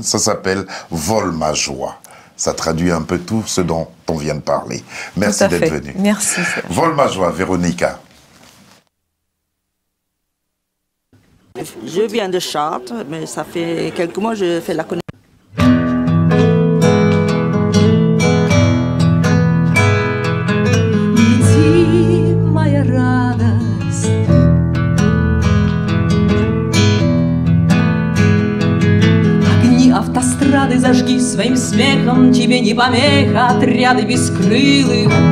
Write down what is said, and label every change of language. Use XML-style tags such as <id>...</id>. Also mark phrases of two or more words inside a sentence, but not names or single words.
<fr>Ça s'appelle « Vole ma joie ». Ça traduit un peu tout ce dont on vient de parler. Merci d'être venu. Merci. Vole ma joie, Véronica. Je viens de Chartres, mais ça fait quelques mois que je fais la connexion.</fr> <ru>Иди, моя радость, огни автострады зажги своим смехом, тебе не помеха отряды бескрылых.</ru>